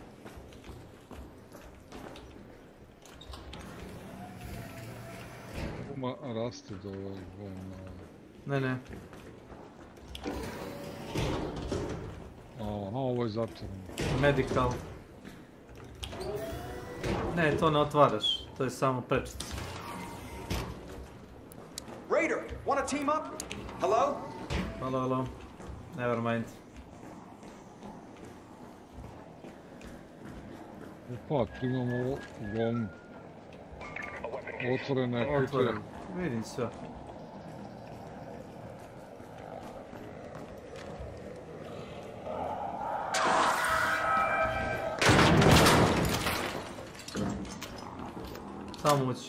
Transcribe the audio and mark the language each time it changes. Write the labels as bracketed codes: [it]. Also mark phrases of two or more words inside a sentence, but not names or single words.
[sr] Oma raste do ovog Ne. Aha, ovo je zatvoreno. Medical. Ne, to ne otvaraš, to je samo prečica. [en] Raider, wanna team up? Hello? Hello. Never mind. [sr] Opa, tu imamo uglavnom otvorene kutije. Vidim sve. Samo ući.